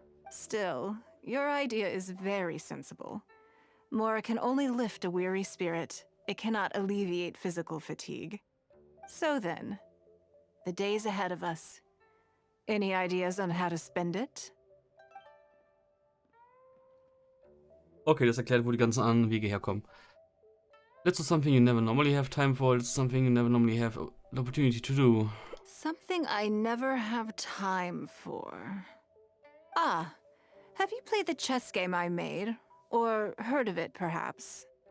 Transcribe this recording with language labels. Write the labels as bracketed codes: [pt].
[en] Still, your idea is very sensible. Mora can only lift a weary spirit. It cannot alleviate physical fatigue. So then, the days ahead of us. Any ideas on how to spend it? [de] Okay, das erklärt, wo die ganzen anderen Wege herkommen. [en] Let's do something you never normally have time for. It's something you never normally have the opportunity to do. Something I never have time for. Ah, Have you played the chess game I made? Or heard of it, perhaps?